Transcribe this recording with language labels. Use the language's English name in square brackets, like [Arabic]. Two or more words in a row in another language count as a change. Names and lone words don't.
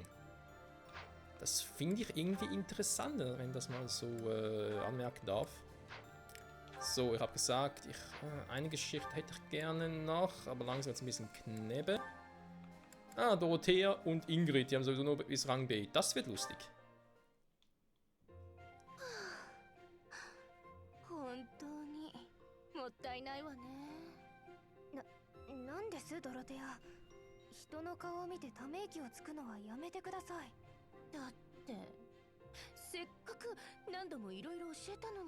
[German] Das finde ich irgendwie interessant, wenn das mal so anmerken darf. So, ich habe gesagt, eine Geschichte hätte ich gerne noch, aber langsam jetzt ein bisschen knebbe. Ah, Dorothea und Ingrid, die haben sowieso nur bis Rang B. Das wird lustig. [Japanese] もったいないわね。なんですドロテア。人の顔を見てため息をつくのはやめてください。だってせっかく何度もいろいろ教えたのに。